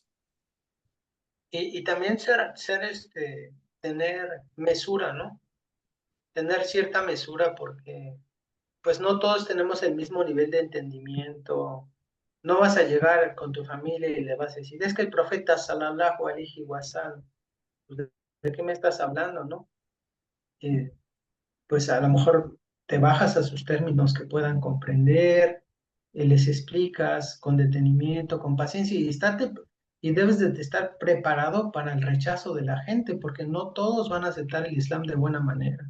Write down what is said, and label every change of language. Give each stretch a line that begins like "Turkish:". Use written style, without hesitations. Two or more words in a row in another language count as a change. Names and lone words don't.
Spanish: Y también tener mesura, ¿no? Tener cierta mesura porque pues no todos tenemos el mismo nivel de entendimiento. No vas a llegar con tu familia y le vas a decir, es que el profeta
Arabic: صلى الله عليه وسلم,
Spanish: pues, ¿de qué me estás hablando, no? Pues a lo mejor te bajas a sus términos que puedan comprender, les explicas con detenimiento, con paciencia y debes de estar preparado para el rechazo de la gente, porque no todos van a aceptar el Islam de buena manera.